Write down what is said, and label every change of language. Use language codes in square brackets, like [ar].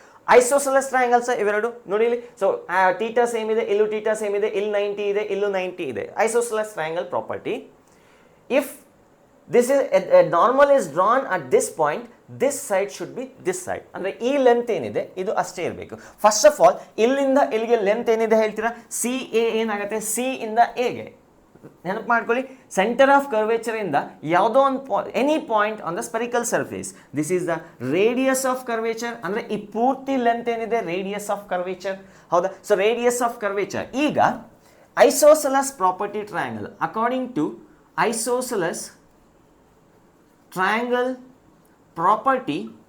[kn] Isosceles triangles ಇವೆರಡು ನೋಡಿ ಇಲ್ಲಿ. ಸೊ ಟೀಟಾ ಸೇಮ್ ಇದೆ, ಇಲ್ಲೂ ಟೀಟಾ ಸೇಮ್ ಇದೆ, ಇಲ್ಲಿ 90 ಇದೆ, ಇಲ್ಲೂ 90 ಇದೆ. Isosceles triangle property. [en] If this is a normal is drawn at this point, this side should be this side. [kn] ಅಂದ್ರೆ ಈ ಲೆಂತ್ ಏನಿದೆ ಇದು ಅಷ್ಟೇ ಇರಬೇಕು. ಫಸ್ಟ್ ಆಫ್ ಆಲ್ ಇಲ್ಲಿಂದ ಇಲ್ಲಿಗೆ ಲೆಂತ್ ಏನಿದೆ ಹೇಳ್ತೀರಾ? ಸಿ ಎ ಏನಾಗುತ್ತೆ? ಸಿ ಇಂದ ಎಗೆ ನೆನಪು ಮಾಡ್ಕೊಳ್ಳಿ. ಸೆಂಟರ್ ಆಫ್ ಕರ್ವೇಚರ್ ಇಂದ ಯಾವುದೋ ಒಂದು any point on the spherical surface, [en] This is the radius of curvature. [kn] ಅಂದ್ರೆ ಈ ಪೂರ್ತಿ ಲೆಂತ್ ಏನಿದೆ ರೇಡಿಯಸ್ ಆಫ್ ಕರ್ವೇಚರ್. ಹೌದಾ? So radius of curvature. ಈಗ isosceles property triangle, according to isosceles triangle property,